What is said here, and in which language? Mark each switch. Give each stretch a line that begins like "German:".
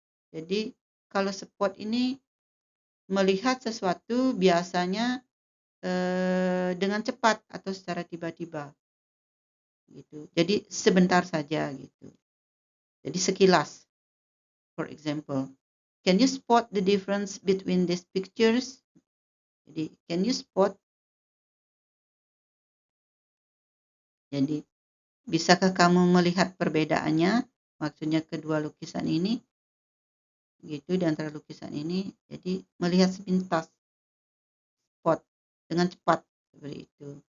Indonesian: Jadi kalau spot ini melihat sesuatu biasanya dengan cepat atau secara tiba-tiba gitu. Jadi sebentar saja gitu. Jadi sekilas.
English: For example, can you spot the difference between these pictures?
Indonesian: Jadi,
English: can you spot?
Indonesian: Jadi, bisakah kamu melihat perbedaannya? Maksudnya kedua lukisan ini, gitu, di antara lukisan ini. Jadi, melihat sepintas, spot, dengan cepat, seperti itu.